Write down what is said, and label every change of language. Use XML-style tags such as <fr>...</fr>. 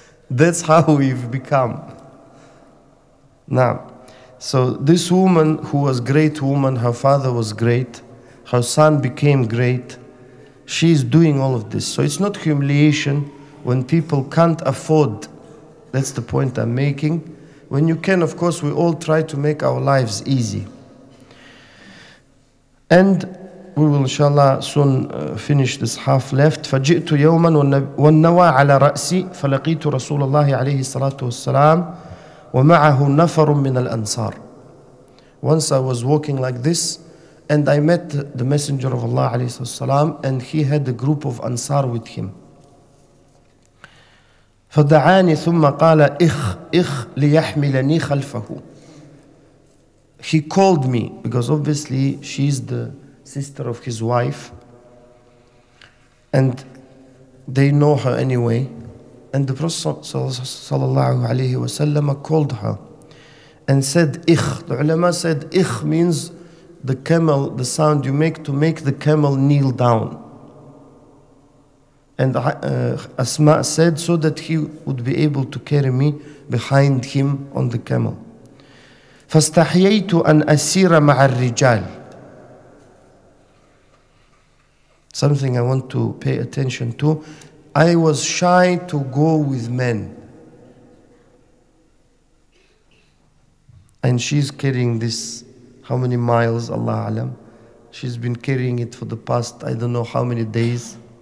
<en>That's how we've become. Now, so this woman who was a great woman, her father was great, her son became great, she's doing all of this. So it's not humiliation when people can't afford. That's the point I'm making. When you can, of course, we all try to make our lives easy. And we will inshallah soon finish this half left.</en> <ar>فجئت يوما والنوى على رأسي فلقيت رسول الله عليه الصلاة والسلام ومعه نفر من الأنصار.</ar> <en>Once I was walking like this, and I met the Messenger of Allah</en> <ar>عليه الصلاة والسلام,</ar> <en>and he had a group of Ansar with him.</en> <ar>فدعاني ثم قال إخ ليحملني خلفه.</ar> <en>He called me, because obviously she's the sister of his wife, and they know her anyway. And the Prophet sallallahu alaihi wasallam called her and said, "Ich." The ulama said, "Ich" means the camel, the sound you make to make the camel kneel down. And Asmaa said, so that he would be able to carry me behind him on the camel.</en> <ar>فاستحييت أن أسير مع الرجال.</ar> <en>Something I want to pay attention to. I was shy to go with men. And she's carrying this, how many miles, Allah Alam. She's been carrying it for the past, I don't know how many days.</en>